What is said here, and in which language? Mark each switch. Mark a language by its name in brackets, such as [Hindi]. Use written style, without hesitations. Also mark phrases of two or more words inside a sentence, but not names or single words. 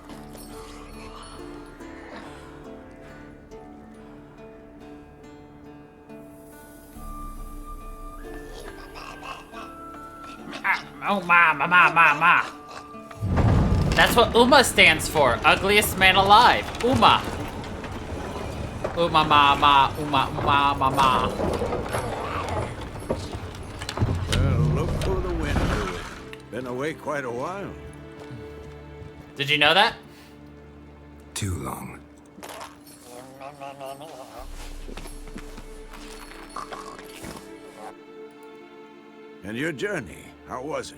[English] Oh, ma. That's what Uma stands for. Ugliest man alive. Uma. Uma, ma. Well, look for the wind to it. Been away quite a while. Did you know that? Too long. And your journey, how was it?